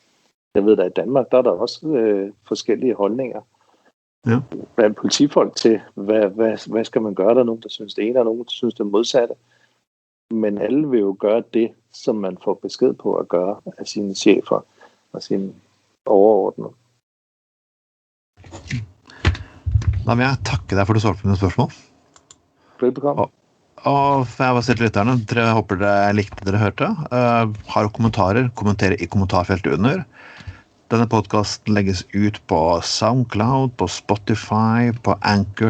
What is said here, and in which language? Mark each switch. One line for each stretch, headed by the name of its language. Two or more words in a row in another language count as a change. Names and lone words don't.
Danish: Altså, Jeg ved da, i Danmark, der er der også forskellige holdninger. Ja. Blandt politifolk til, hvad skal man gøre? Der er nogen, der synes det ene, og nogen, der synes det modsatte. Men alle vil jo gøre det, som man får besked på at gøre af sine chefer og sine overordnede.
Norwegian: Da vil jeg takke deg for at du svarte på mine spørsmål. Velbekomme. Og for jeg var selv lytterne, dere håper dere likte det dere hørte. Har kommentarer, kommenter i kommentarfeltet under. Denne podcasten legges ut på SoundCloud, på Spotify, på Anchor.